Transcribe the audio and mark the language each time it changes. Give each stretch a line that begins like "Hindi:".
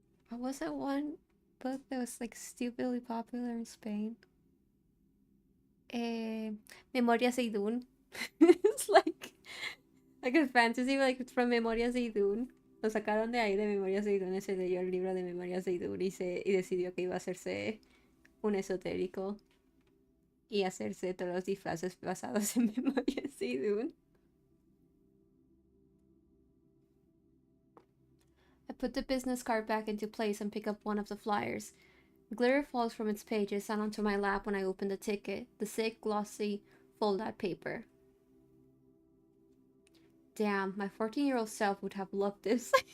English: What was that one book that was like stupidly popular in Spain? Memoria Seidun. It's like a fantasy, like from Memoria Seidun.
Spanish: Lo sacaron de ahí de Memoria Seidun, se leyó el libro de Memoria Seidun y decidió que iba a hacerse un esotérico y hacerse todos los disfraces basados en Memoria Seidun.
English: I put the business card back into place and pick up one of the flyers. Glitter falls from its pages and onto my lap when I open the ticket, the thick, glossy, fold-out paper. Damn, my 14-year-old self would have loved this.